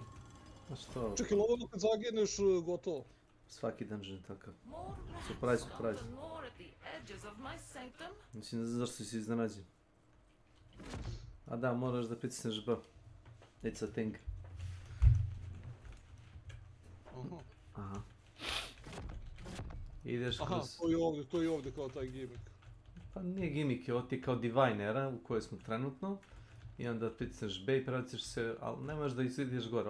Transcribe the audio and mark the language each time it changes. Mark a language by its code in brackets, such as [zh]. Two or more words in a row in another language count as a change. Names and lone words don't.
[bs] A što? Čekaj, ovo kad zagineš, gotovo. Svaki dungeon je takav. [en] Surprise, surprise. [bs] Mislim, zašto si iznenađen? A da, moraš da pritisneš B. [en] It's a thing. [bs] Aha. Ideš kroz... Aha, to je ovdje kao taj gimmick. Pa nije gimmick, ovo ti je kao divinera u kojoj smo trenutno. I onda pritisneš B i prebaciš se, ali ne možeš da ideš gore.